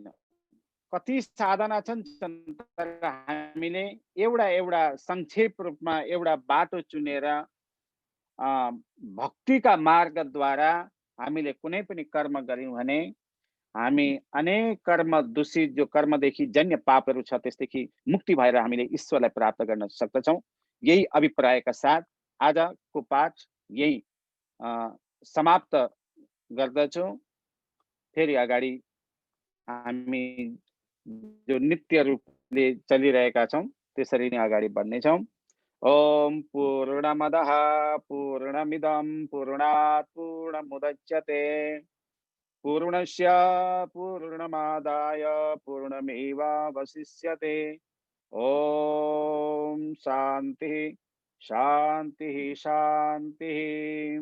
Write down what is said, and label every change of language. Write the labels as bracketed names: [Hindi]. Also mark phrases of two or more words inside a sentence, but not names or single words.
[Nepali] कति साधना छन् तर हामीले एउटा संक्षेप रूपमा एउटा बाटो चुनेर भक्तिका मार्गद्वारा हामीले कुनै पनि कर्म गर्यौं भने हामी अनेक कर्म दूषित जो कर्मदेखि जन्य पापहरू छ त्यसदेखि मुक्ति भएर हामीले ईश्वरलाई प्राप्त गर्न सक्दछौँ। यही अभिप्रायका साथ आजको पाठ यही समाप्त गर्दछु। फेरि अगाडि हामी जो नित्य रूपले चलिरहेका छौं त्यसरी नै अगाडि बढ्नेछौँ। [Sanskrit] ओम पूर्णमदः पूर्णमिदं पूर्णात् पूर्णमुदच्यते पूर्णस्य पूर्णमादाय पूर्णमेवावशिष्यते। ओम शांति शांति शांति।